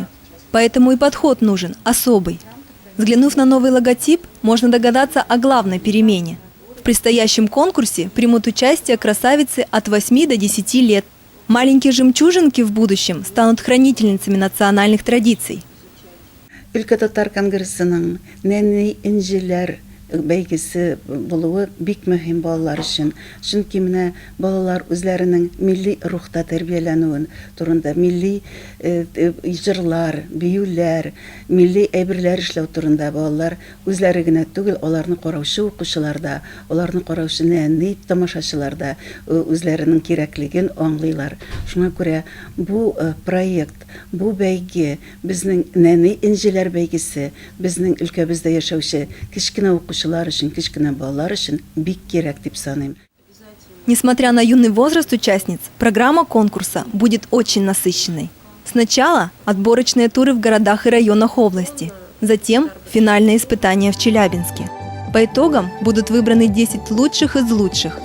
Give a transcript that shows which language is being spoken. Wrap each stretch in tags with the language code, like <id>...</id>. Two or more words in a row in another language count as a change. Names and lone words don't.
<ru>Поэтому и подход нужен особый. Взглянув на новый логотип, можно догадаться о главной перемене. В предстоящем конкурсе примут участие красавицы от 8 до 10 лет. Маленькие жемчужинки в будущем станут хранительницами национальных традиций.</ru> <tt>Өлкә татар конгрессының Нәни Энжиляр бәйгесе булуы бик мөһим балалар өчен. Чөнки менә балалар үзләренең милли рухта тәрбияләнүен турында, милли җырлар, биюләр, милли әйберләр эшләү турында балалар үзләре генә түгел, аларны караучы укучыларда, аларны караучы нәни тамашачыларда үзләренең кирәклеген аңлыйлар. Шуңа күрә бу проект, бу бәйге, безнең Нәни Энжиляр бәйгесе, безнең өлкәбездә яшәүче кичкенә укучылар өчен, кичкенә балалар өчен бик кирәк дип саныйм.</tt> <ru>Несмотря на юный возраст участниц, программа конкурса будет очень насыщенной. Сначала отборочные туры в городах и районах области, затем финальные испытания в Челябинске. По итогам будут выбраны 10 лучших из лучших.</ru>